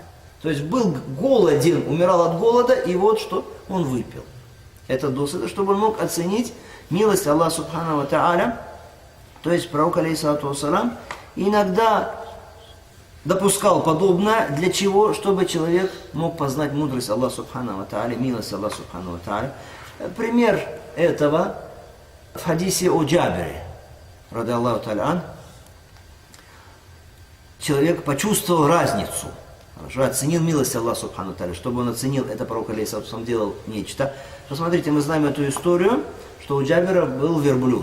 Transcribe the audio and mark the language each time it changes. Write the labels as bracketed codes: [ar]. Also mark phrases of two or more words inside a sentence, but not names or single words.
[ru] То есть был голоден, умирал от голода, и вот что он выпил. Это досыта, чтобы он мог оценить милость Аллаха [ar] سبحانه وتعالى. [ru] То есть пророк, [ar] عليه الصلاة والسلام, [ru] иногда допускал подобное, для чего? Чтобы человек мог познать мудрость Аллаха [ar] سبحانه وتعالى, [ru] милость Аллаха [ar] سبحانه وتعالى. [ru] Пример этого в хадисе о Джабире, [ar] رضي الله تعالى. [ru] Человек почувствовал разницу, хорошо, оценил милость Аллаха [ar] سبحانه وتعالى. [ru] Чтобы он оценил, это пророк, [ar] عليه الصلاة والسلام, [ru] делал нечто. Посмотрите, мы знаем эту историю, что у Джабира был верблюд.